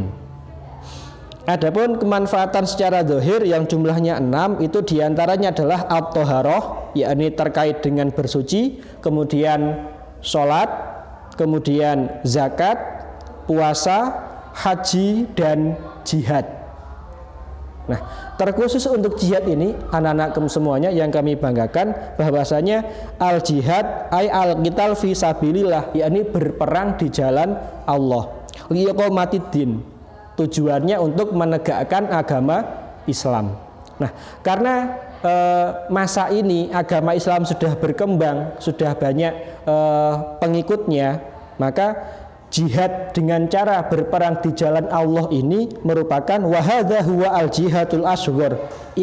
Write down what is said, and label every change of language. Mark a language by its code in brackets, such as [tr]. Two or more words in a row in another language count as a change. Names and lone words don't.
[id] Adapun kemanfaatan secara zahir yang jumlahnya 6 itu diantaranya adalah at-thaharah, yakni terkait dengan bersuci, kemudian sholat, kemudian zakat, puasa, haji, dan jihad. Nah, terkhusus untuk jihad ini anak-anak semuanya yang kami banggakan bahwasanya [ar] الجهاد أي القتال في سبيل الله, [id] yakni berperang di jalan Allah. [ar] لإقامة الدين. [id] Tujuannya untuk menegakkan agama Islam. Nah, karena masa ini agama Islam sudah berkembang, sudah banyak pengikutnya, maka jihad dengan cara berperang di jalan Allah ini merupakan [ar] وهذا هو الجهاد الأصغر.